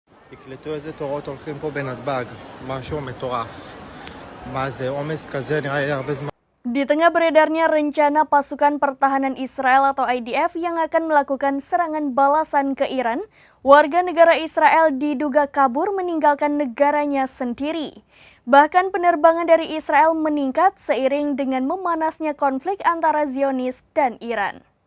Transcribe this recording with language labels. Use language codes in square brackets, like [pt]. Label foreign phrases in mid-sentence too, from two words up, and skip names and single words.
[he] תקלטו איזה תורות הולכים פה בנתב"ג, משהו מטורף. מה זה, עומס כזה נראה לי הרבה זמן. [id] Di tengah beredarnya rencana pasukan pertahanan Israel atau IDF yang akan melakukan serangan balasan ke Iran, warga negara Israel diduga kabur meninggalkan negaranya sendiri. Bahkan penerbangan dari Israel meningkat seiring dengan memanasnya konflik antara Zionis dan Iran.